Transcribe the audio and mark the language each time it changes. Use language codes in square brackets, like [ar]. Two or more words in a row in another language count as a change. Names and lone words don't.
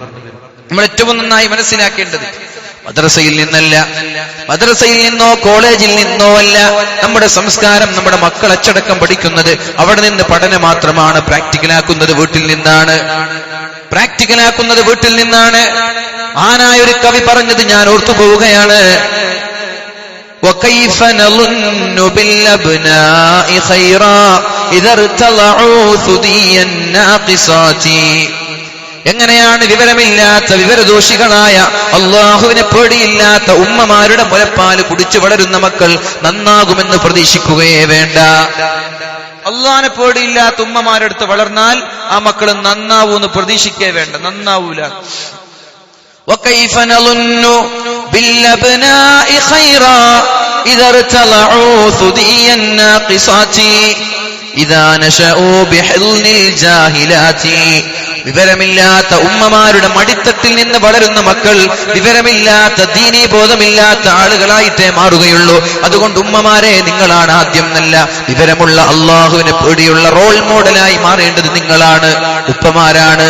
[ml] നമ്മൾ ഏറ്റവും നന്നായി മനസ്സിലാക്കേണ്ടത് മദ്രസയിൽ നിന്നല്ല, മദ്രസയിൽ നിന്നോ കോളേജിൽ നിന്നോ അല്ല നമ്മുടെ സംസ്കാരം നമ്മുടെ മക്കൾ അച്ചടക്കം പഠിക്കുന്നത്. അവിടെ നിന്ന് പഠനം മാത്രമാണ്. പ്രാക്ടിക്കലാക്കുന്നത് വീട്ടിൽ നിന്നാണ്. ആനായ ഒരു കവി പറഞ്ഞത് ഞാൻ ഓർത്തു പോവുകയാണ്. [ar] وكيف نظن بالأبناء خيرا إذا ارتضعوا ثدي الناقصات. [ml] എങ്ങനെയാണ് വിവരമില്ലാത്ത വിവരദോഷികളായ അള്ളാഹുവിനെ പേടിയില്ലാത്ത ഉമ്മമാരുടെ മുലപ്പാല് കുടിച്ചു വളരുന്ന മക്കൾ നന്നാകുമെന്ന് പ്രതീക്ഷിക്കുകയേ വേണ്ട. അള്ളാഹിനെ പേടിയില്ലാത്ത ഉമ്മമാരുടെ അടുത്ത് വളർന്നാൽ ആ മക്കൾ നന്നാവൂന്ന് പ്രതീക്ഷിക്കേ വേണ്ട, നന്നാവൂല. [ar] وكيف نظن بالأبناء خيرا إذا ارتضعوا ثدي الناقصات إذا نشأوا بحضن الجاهلات. [ml] വിവരമില്ലാത്ത ഉമ്മമാരുടെ മടിത്തട്ടിൽ നിന്ന് വളരുന്ന മക്കൾ വിവരമില്ലാത്ത ദീനീ ബോധമില്ലാത്ത ആളുകളായിട്ടേ മാറുകയുള്ളൂ. അതുകൊണ്ട് ഉമ്മമാരെ, നിങ്ങളാണ് ആദ്യം നല്ല വിവരമുള്ള അള്ളാഹുവിനെ പേടിയുള്ള [en] role modelആയി [ml] മാറേണ്ടത് നിങ്ങളാണ്, ഉപ്പമാരാണ്.